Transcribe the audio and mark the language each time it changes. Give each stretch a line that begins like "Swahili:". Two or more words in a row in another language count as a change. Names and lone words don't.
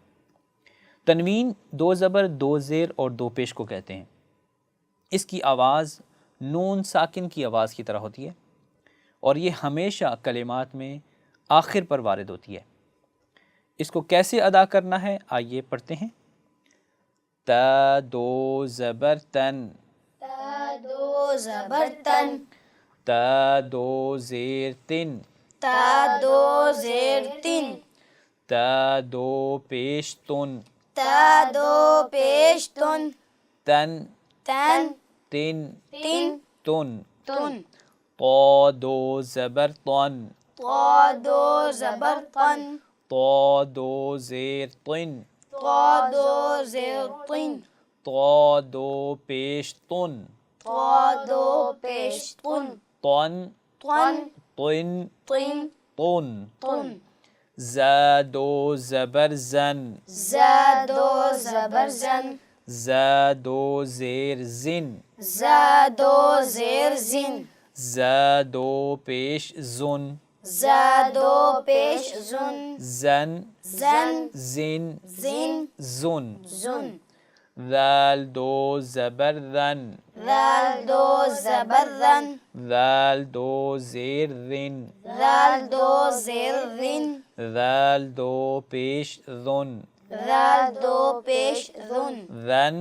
Urdu: تنوین 2 زبر 2 زیر اور 2 پیش کو کہتے ہیں۔ اس کی آواز نون ساکن کی آواز کی طرح ہوتی ہے، اور یہ ہمیشہ کلمات میں آخر پر وارد ہوتی ہے۔ اس کو کیسے ادا کرنا ہے آئیے پڑھتے ہیں۔ تا 2 زبر تن، تا 2 زبر تن، تا 2 زیر تن، تا 2 زیر تن، تا 2 پیش تن، تا 2 پیش تن، تن تن، تن تن، تن، تن، طا 2 زبر طن، طا 2 زبر طن، طا 2 زیر طن، طا 2 زیر طن، طا 2 پیش تن، طا 2 پیش تن، طن طن، طن طن، طن، طن، زا 2 زبر زن، زا 2 زبر زن، زا 2 زیر زن، زا 2 زیر زن، زا 2 پیش زن، زا 2 پیش زن، زن زن، زن زن، زن، زن، ذال 2 زبر ذن، ذال 2 زبر ذن، ذال 2 زیر ذن، ذال 2 زیر ذن، ذال 2 پیش ذن، ذال 2 پیش ذن، ذن